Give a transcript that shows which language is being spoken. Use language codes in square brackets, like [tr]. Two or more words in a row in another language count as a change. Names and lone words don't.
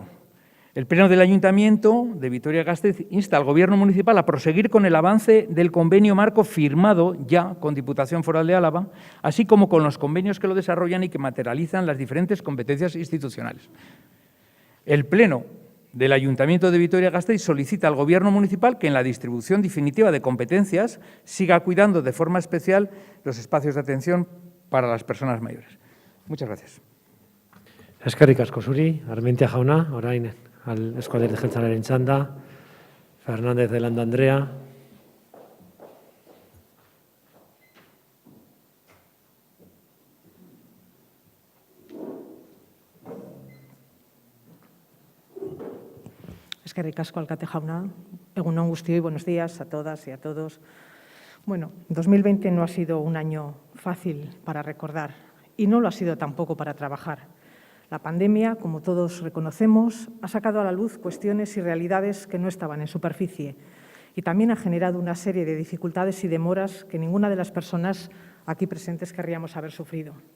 [es] El Pleno del Ayuntamiento de Vitoria-Gasteiz insta al Gobierno municipal a proseguir con el avance del convenio marco firmado ya con Diputación Foral de Álava, así como con los convenios que lo desarrollan y que materializan las diferentes competencias institucionales. El Pleno del Ayuntamiento de Vitoria-Gasteiz solicita al Gobierno municipal que en la distribución definitiva de competencias siga cuidando de forma especial los espacios de atención para las personas mayores. Muchas gracias. [eu] Eskerrik asko zuri, Armentia jauna, orain Euzko Alderdi Jeltzalearen txanda, Fernández de Landa Andrea. Eskerrik asko, alkate jauna. Egun on guztioi, [es] buenos días a todas y a todos. Bueno, 2020 no ha sido un año fácil para recordar y no lo ha sido tampoco para trabajar. La pandemia, como todos reconocemos, ha sacado a la luz cuestiones y realidades que no estaban en superficie y también ha generado una serie de dificultades y demoras que ninguna de las personas aquí presentes querríamos haber sufrido.